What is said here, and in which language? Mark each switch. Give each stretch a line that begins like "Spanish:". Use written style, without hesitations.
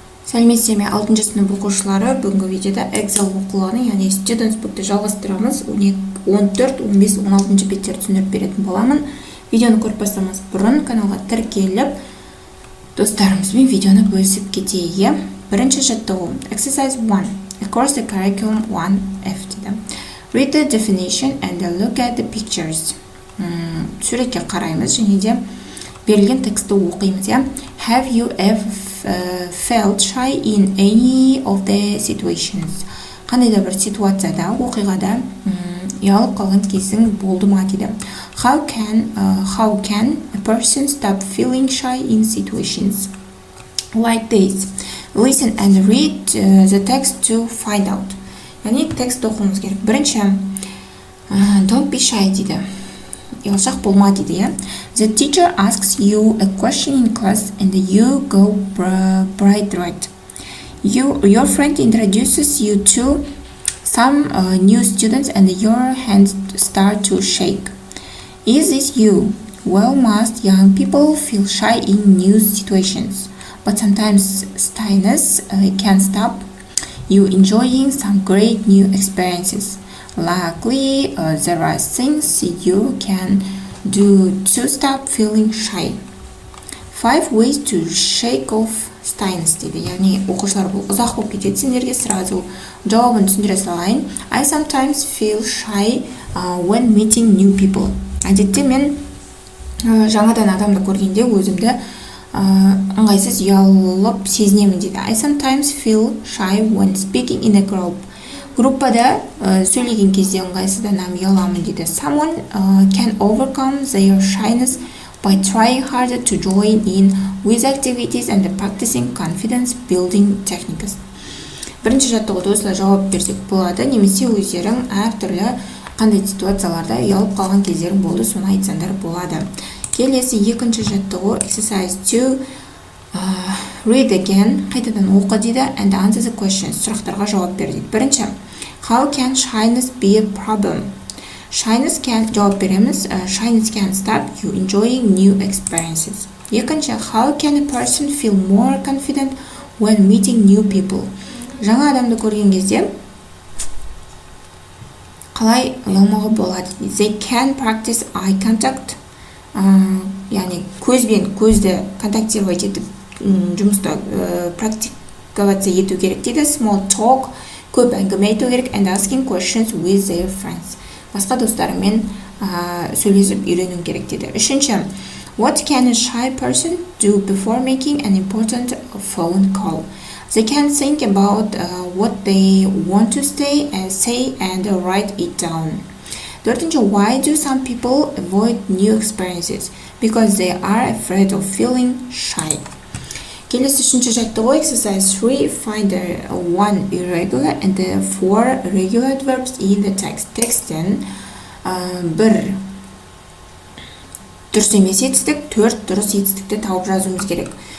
Kazakh: Сәлеметсіздер ме, 6 сынып оқушылары, бүгінгі видеода Excel оқулығының, яғни Students Book'ты жалғастырамыз. 14, 15, 16 беттерді түсіндіріп беретін боламын. Видеоны көріп бастамас бұрын каналға тіркеліп, достарымызбен видеоны бөлісіп кетейік. Бірінші жаттығу. Exercise 1.
English: Across the curriculum 1F дейді. Read the definition and look at the pictures.
Kazakh: Суретке қараймыз және де берілген тексті оқимыз.
English: Have you ever felt shy in any of the situations?
Kazakh: Қандай да бір ситуацияда, оқиғада ұялып қалған кезің болды ма дейді.
English: How can a person stop feeling shy in situations like this? Listen and read the text to find out.
Kazakh: Яғни текст оқуымыз керек.
English: Бірінші, don't be shy дейді.
Kazakh: Ұялшақ болма дейді.
English: The teacher asks you a question in class and you go bright red. Your friend introduces you to some new students and your hands start to shake. Is this you? Well, most young people feel shy in new situations, but sometimes shyness can stop you enjoying some great new experiences. Luckily, there are things you can do to stop feeling shy. 5 ways to shake off shyness дейді.
Kazakh: Яғни оқушылар бұл ұзақ болып кетеді. Сендерге сразу жауабын түсіндіре салайын.
English: I sometimes feel shy when meeting new people.
Kazakh: Әдетте мен жаңадан адамды көргенде өзімді ыңғайсыз ұялып сезінемін дейді.
English: I sometimes feel shy when speaking in a group.
Kazakh: Группада сөйлеген кезде ыңғайсызданамын, ұяламын дейді.
English: Someone can overcome their shyness by trying harder to join in with activities and practicing confidence building techniques.
Kazakh: Бірінші жаттығуды осылай жауап берсек болады, немесе өздерің әртүрлі қандай ситуацияларда ұялып қалған кездерің болды, соны айтсаңдар болады. Келесі екінші жаттығу exercise 2.
English: Read again,
Kazakh: қайтадан оқы дейді,
English: and answer the questions,
Kazakh: сұрақтарға жауап бер дейді.
English: Бірінші, how can shyness be a problem? Shyness can,
Kazakh: жауап береміз,
English: shyness can stop you enjoying new experiences. Екінші, how can a person feel more confident when meeting new people?
Kazakh: Жаңа адамды көрген кезде қалай ұялмауға болады?
English: They can practice eye contact,
Kazakh: яғни көзбен көзді контактировать етіп жұмыста практиковаться ету керек дейді.
English: Small talk,
Kazakh: көп әңгіме айту керек,
English: and asking questions with their friends.
Kazakh: Басқа достарымен сөйлесіп үйрену керек дейді.
English: Үшінші, what can a shy person do before making an important phone call? They can think about what they want to say and write it down. Төртінші, why do some people avoid new experiences? Because they are afraid of feeling shy.
Kazakh: Келесі үшінші жаттығу exercise 3.
English: Find one irregular and 4 regular verbs in the text.
Kazakh: Текстен бір дұрыс емес етістік, 4 дұрыс етістікті тауып жазуымыз керек.